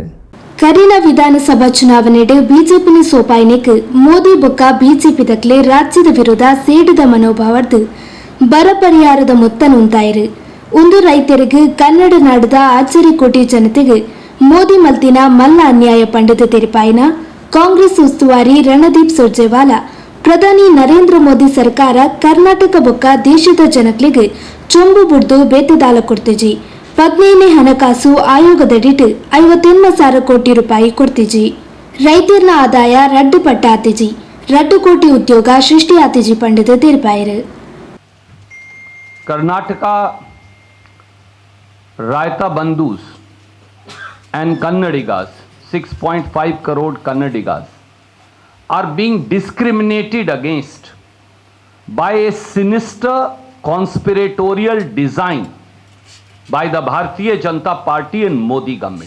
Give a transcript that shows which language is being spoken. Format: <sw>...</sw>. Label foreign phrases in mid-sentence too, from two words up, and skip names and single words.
<tcy>ಕರಿನ ವಿಧಾನಸಭಾ ಚುನಾವಣೆಡೆ ಬಿಜೆಪಿನ ಸೋಪಾಯಿನಿಕ್ ಮೋದಿ ಬೊಕ್ಕ ಬಿಜೆಪಿ ದಕ್ಲೆ ರಾಜ್ಯದ ವಿರುದ್ಧ ಸೇಡಿದ ಮನೋಭಾವರ್ದು ಬರ ಪರಿಹಾರದ ಮೊತ್ತ ಉಂತಾಯಿರು. ಒಂದು ರೈತರಿಗೆ ಕನ್ನಡ ನಾಡದ ಆಚರಿ ಕೋಟಿ ಜನತೆಗೆ ಮೋದಿ ಮಲ್ತಿನ ಮಲ್ಲ ಅನ್ಯಾಯ ಪಂಡಿತ ತೆರಿಪಾಯಿನ ಕಾಂಗ್ರೆಸ್ ಉಸ್ತುವಾರಿ ರಣದೀಪ್ ಸುರ್ಜೇವಾಲಾ ಪ್ರಧಾನಿ ನರೇಂದ್ರ ಮೋದಿ ಸರ್ಕಾರ ಕರ್ನಾಟಕ ಬೊಕ್ಕ ದೇಶದ ಜನಕ್ಲಿಗೆ ಚೊಂಬು ಬುಡ್ದು ಬೇತದಾಲ ಕೊಡ್ತಿಜಿ. 15ನೇ ಹಣಕಾಸು ಆಯೋಗದಡಿಟ್ 51,000 ಕೋಟಿ ರೂಪಾಯಿ ಕೊಡ್ತಿಜಿ. ರೈತರ್ನ ಆದಾಯ ರಡ್ಡು ಪಟ್ಟ ಆತಿಜಿ. 2 ಕೋಟಿ ಉದ್ಯೋಗ ಸೃಷ್ಟಿ ಆತಿಜಿ ಪಂಡಿತ ತೆರಿಪಾಯಿರು.</tcy> <en>Karnataka Raita Bandhus and Kannadigas, 6.5 crore Kannadigas, are being discriminated against by a sinister conspiratorial design by the Bharatiya Janata Party and Modi government.</en>